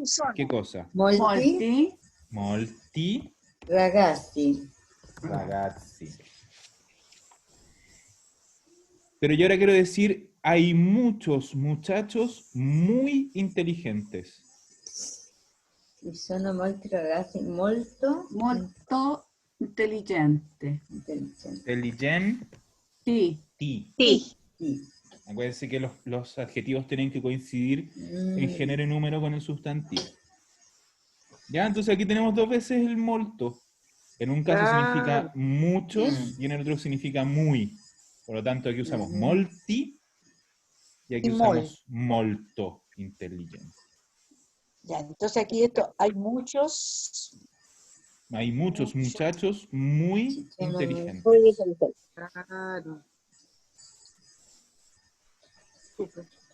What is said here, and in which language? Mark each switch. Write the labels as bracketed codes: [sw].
[it] Chisono. [es] ¿qué cosa? [it] Molti. Molti. Molti Ragazzi. ragazzi. [es] Pero yo ahora quiero decir, hay muchos muchachos muy inteligentes. [it] Ci sono molti ragazzi molto Molto intelligente. intelligenti. Intelligenti. [es] Sí. [it] Sì. [es] Acuérdense que los adjetivos tienen que coincidir en género y número con el sustantivo. Ya, entonces aquí tenemos dos veces el molto. En un caso significa muchos y en el otro significa muy. Por lo tanto, aquí usamos molti y aquí Y usamos [it] molto intelligente. [es] Ya, entonces aquí esto, hay muchos. Hay muchos muchachos muy inteligentes. Muy inteligentes. Claro. Súper.